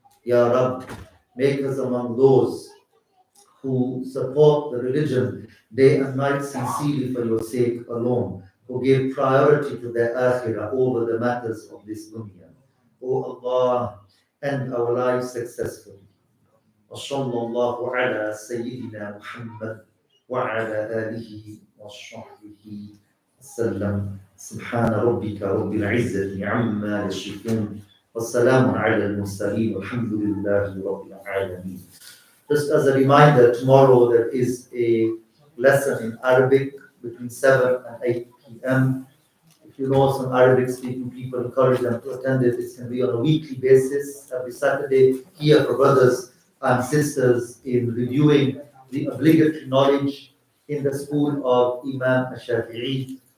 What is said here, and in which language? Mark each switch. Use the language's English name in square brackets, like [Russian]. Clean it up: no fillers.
[English] Ya Rabb, make us among those who support the religion day and night sincerely for your sake alone, who give priority to their akhirah over the matters of this dunya. O Allah, end our lives successfully. [Arabic] وصلى الله على سيدنا محمد وعلى آله وصحبه وسلم. سبحان ربك رب العزة عما يصفون والسلام على المرسلين والحمد لله رب العالمين. [English] Just as a reminder, tomorrow there is a lesson in Arabic between 7 and 8 p.m. If you know some Arabic speaking people, encourage them to attend it. It's going to be on a weekly basis, every Saturday, here for brothers and sisters in reviewing the obligatory knowledge in the school of Imam Shafi'i.